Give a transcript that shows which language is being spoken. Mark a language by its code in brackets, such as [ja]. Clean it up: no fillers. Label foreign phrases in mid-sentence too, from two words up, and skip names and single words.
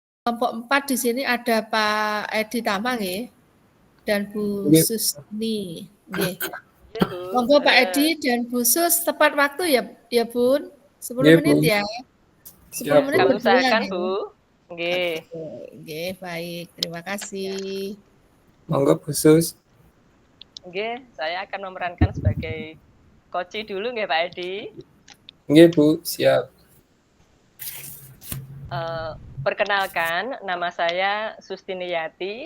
[id] kelompok 4 di sini ada Pak Edi Tama nggih dan Bu Nggih. Susni nggih. Iya, Bu. Monggo Pak Edi dan Bu Sus tepat waktu ya Bun, 10 Nggih, menit Bu. ya. 10 Siap, menit Bu. Kami berdua usahakan, nggih. Bu. Nggih. Oke, nggih baik, terima kasih. Monggo Bu Sus. Nggih, saya akan memerankan sebagai koci dulu nggih Pak Edi. Nggih, Bu, siap. Perkenalkan, nama saya Sustiniyati.